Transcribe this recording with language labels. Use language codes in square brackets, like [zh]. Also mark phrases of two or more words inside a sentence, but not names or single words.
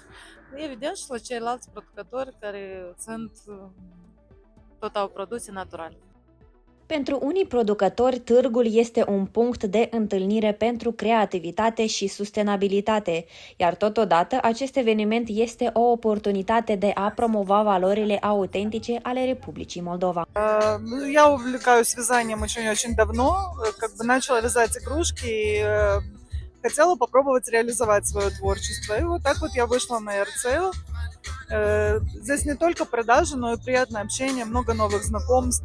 [ro] Evident și la ceilalți producători care tot au produse naturale. Pentru unii producători, târgul este un punct de întâlnire pentru creativitate și sustenabilitate, iar totodată acest eveniment este o oportunitate de a promova valorile autentice ale Republicii Moldova. [ru] Я увлекаюсь вязанием очень давно, начала вязать игрушки, хотела попробовать реализовать свое творчество. И вот так вот я вышла на AirSale. Здесь не только продажи, но и приятное общение, много новых знакомств.